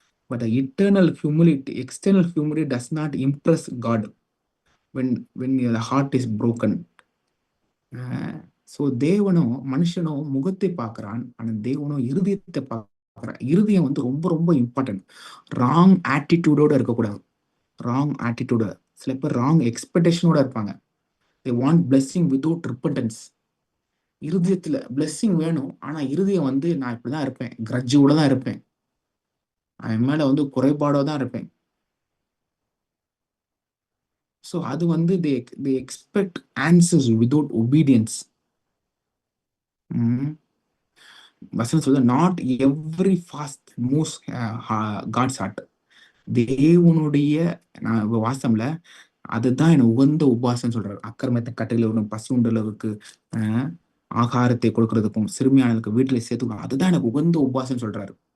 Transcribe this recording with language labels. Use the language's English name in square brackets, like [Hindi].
[English] But the external humility does not impress God when the heart is broken. [Tamil] So தேவனும் மனுஷனும் முகத்தை பார்க்கிறான், ஆனால் தேவனும் இருதயத்தை பார்க்கிறான். இருதயம் வந்து ரொம்ப ரொம்ப இம்பார்ட்டன்ட். ராங் ஆட்டிடியூடோட இருக்கக்கூடாது. ராங் ஆட்டிடியூட, சில பேர் ராங் எக்ஸ்பெக்டேஷனோட இருப்பாங்க. [English] they want blessing without repentance. [Tamil] இருதயத்துல பிளெஸ்ஸிங் வேணும், ஆனா இருதயம் வந்து நான் இப்படிதான் இருப்பேன், கிரட்ஜோட தான் இருப்பேன், அவன் மேல வந்து குறைபாடோ தான் இருப்பேன். [English] so [Tamil] அது வந்து [English] they expect answers without obedience. [Tamil] வசனம் சொல்லுது, [English] Not every fast moves God's heart. [Tamil] தேவனுடைய வாசம்ல அதுதான் எனக்கு உகந்த உபாசம் சொல்றாரு. அக்கிரமத்தை கட்டையில பசுண்டளவுக்கு ஆகாரத்தை கொடுக்கறதுக்கும் சிறுமியானதுக்கு வீட்டுல சேர்த்துக்கணும், அதுதான் எனக்கு உகந்த உபாசம் சொல்றாரு.